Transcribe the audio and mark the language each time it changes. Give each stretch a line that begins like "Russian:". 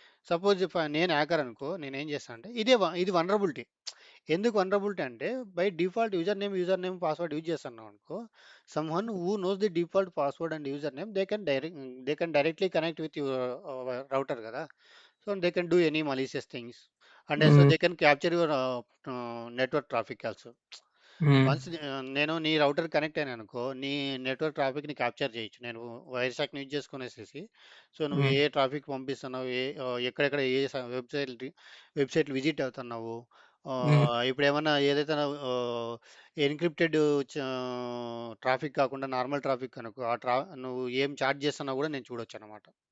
Telugu: Suppose నేను hacker అనుకో నేనేం చేస్తా అంటే ఇది వల్నరబిలిటీ. ఎందుకు వల్నరబిలిటీ అంటే
English: by default user name password use
Telugu: చేస్తున్నాం అనుకో
English: Someone who knows the default password and user name they can directly connect with your router కదా! So, So they can do any malicious things, and so hmm. they can capture your network traffic also. Hmm.
Telugu: Once నేను నీ router connect అయ్యాను అనుకో, నీ network ట్రాఫిక్ని capture చేయొచ్చు నేను వైర్ షాక్ని యూజ్ చేసుకునేసేసి. సో నువ్వు హ్మ్. ఏ ట్రాఫిక్ పంపిస్తున్నావు, ఎక్కడెక్కడ ఏ వెబ్సైట్లు విజిట్ అవుతున్నావు, హ్మ్. ఇప్పుడు ఏమన్నా ఏదైతే ఎన్క్రిప్టెడ్ ట్రాఫిక్ కాకుండా నార్మల్ ట్రాఫిక్ అనుకో, నువ్వు ఏం చార్జ్ చేస్తున్నావు కూడా నేను చూడొచ్చు అనమాట.